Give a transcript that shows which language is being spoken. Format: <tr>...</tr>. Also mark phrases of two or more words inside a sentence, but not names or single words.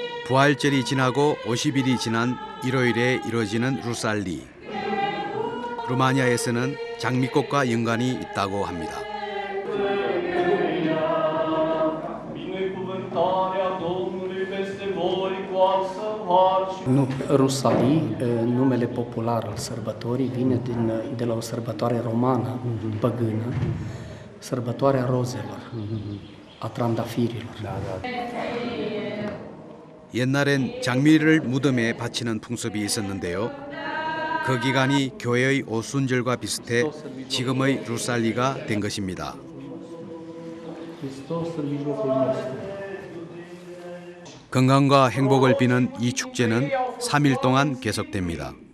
<ko>부활절이 지나고 50일이 지난 일요일에 이루어지는 루살리. 루마니아에서는 장미꽃과 연관이 있다고 합니다.</ko> <ro>Rusalii, numele popular al sărbătorii, vine de la o sărbătoare romană, păgână, sărbătoarea rozelor, a trandafirilor.</ro> <ko>옛날엔 장미를 무덤에 바치는 풍습이 있었는데요. 그 기간이 교회의 오순절과 비슷해 지금의 루살리가 된 것입니다. 건강과 행복을 비는 이 축제는 3일 동안 계속됩니다.</ko>